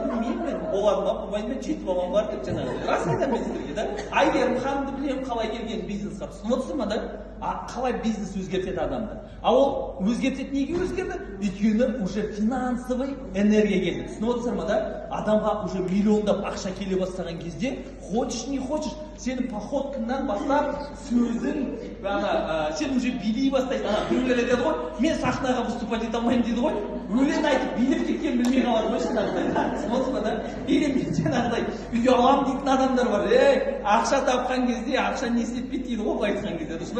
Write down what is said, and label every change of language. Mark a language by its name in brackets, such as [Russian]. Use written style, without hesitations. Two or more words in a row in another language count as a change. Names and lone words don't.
[Kazakh] Мен болған ма, болмайды ма, жетіп алған бар деп жаңағы. Рас айтамын мен сіздерге, Айгерім ханымды білем қалай келген бизнесқа. Түсініп отырсың ба, қалай бизнес өзгертеді адамды. Ол өзгертеді, неге өзгерді? Өйткені [Russian] уже финансовый [Kazakh] энергия келді. Түсініп отырсың ба, адамға уже миллиондап ақша келе бастаған кезде, [Russian] хочешь не хочешь, [Kazakh] сенің походкаңнан бастап сөзің, сен уже билей бастайсың. Біреулер айтады ғой, мен сахнаға выступать ете алмаймын дейді ғой. Өлең айтып билеп кеткен білмей қалады ғой жаңағыдай. Түсініп отырсың ба, или мен жаңағыдай ұяламын дейтін адамдар бар. Ақша тапқан кезде ақша не істеп дейді ғой, былай айтқан кезде, дұрыс па?